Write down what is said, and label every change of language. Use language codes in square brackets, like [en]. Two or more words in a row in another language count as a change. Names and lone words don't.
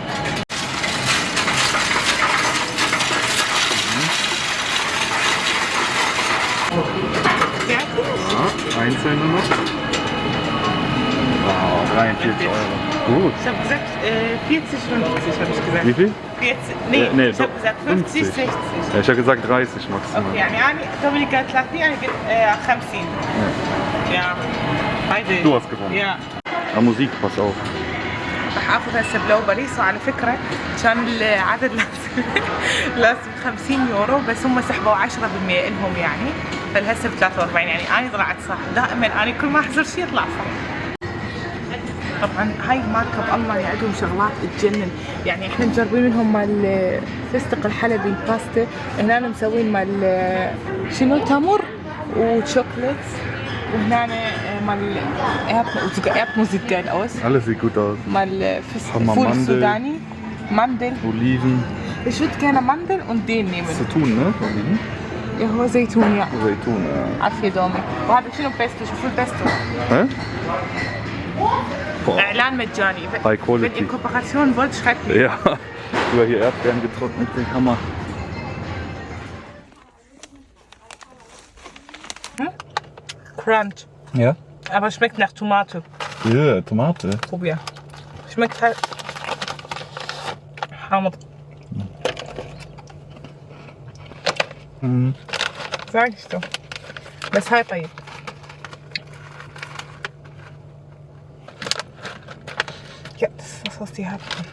[de] Ja. Ja, einzelne noch. Wow, 43 Euro. Gut. Ich habe gesagt 40, 50 habe ich gesagt. Wie viel? 40, nee, nee, ich habe doch, gesagt 50, 60. Ja, ich habe gesagt 30 maximal. [ar] اوكي يعني دومينيك قالت 30 انا قلت 50. [de] Ja. Beide. Du hast gewonnen. Ja. Ja, Musik, pass auf. [ar] راح اخذ هسه بلو باريس، وعلى فكره كان العدد لازم 50 يورو، بس هم سحبوا 10% لهم يعني، فالهسه ب 43. يعني انا طلعت صح، دائما انا كل ما احزر شيء يطلع صح. طبعا هاي ماركه بالمانيا عندهم شغلات تجنن، يعني احنا مجربين منهم مال الفستق الحلبي الباستا، هنا مسوين مال شنو تمر وشوكليت، وهنا مال [de] Erdnuss geil aus. Alles sieht gut aus. [ar] مال [de] Haben wir [ar] فول [de] Mandel. [ar] سوداني، ماندل. [de] Oliven. Ich würde gerne Mandel und den nehmen. Zitun, ne? Oliven? Ja, [ar] هو زيتون يا [de] Zeytun, ja. [ar] عافية دومي. وهذا شنو بيستو؟ شوفوا البيستو. [de] Hä? Boah. [ar] اعلان مجاني. [en] High quality. [de] Wenn ihr Kooperation wollt, schreibt mir. Ja, über hier Erdbeeren getrocknet, den Hammer. Crunch. Ja? Aber schmeckt nach Tomate. Ja, Tomate. Probier. Schmeckt halt حامض. Sag ich doch. [ar] بس هاي طيب. [de] Ja, das ist das, was die hatten.